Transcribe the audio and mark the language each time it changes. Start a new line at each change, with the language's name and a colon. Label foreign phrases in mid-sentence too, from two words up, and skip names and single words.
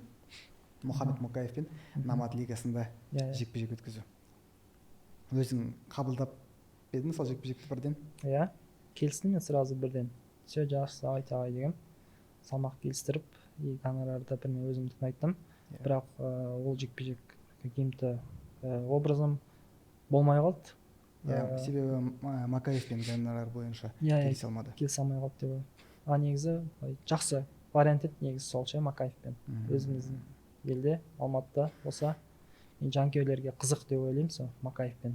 Kazakh: Мұхаммед Мұқаевпен Намат лигасында жекпе-жек өткізу. Өзің қабылдап бедің сол жекпе-жекті бірден? Иә, келістім мен сразу бірден. Все жақсы, ағай деген. Салмақ келістіріп, гонорарды бірмен өзімдікін айттым. Бірақ ол жекпе-жек
Russian: каким-то образом
Kazakh: болмай қалды. Себебі Макаевпен гонорар бойынша келісе алмады. Келісе алмай қалды деп ойлаймын. Негізі жақсы вариант еді негізі сол ше, Макаевпен. Өзіміздің елде, Алматыда болса, жанкүйерлерге қызық деп ойлаймын сол Макаевпен.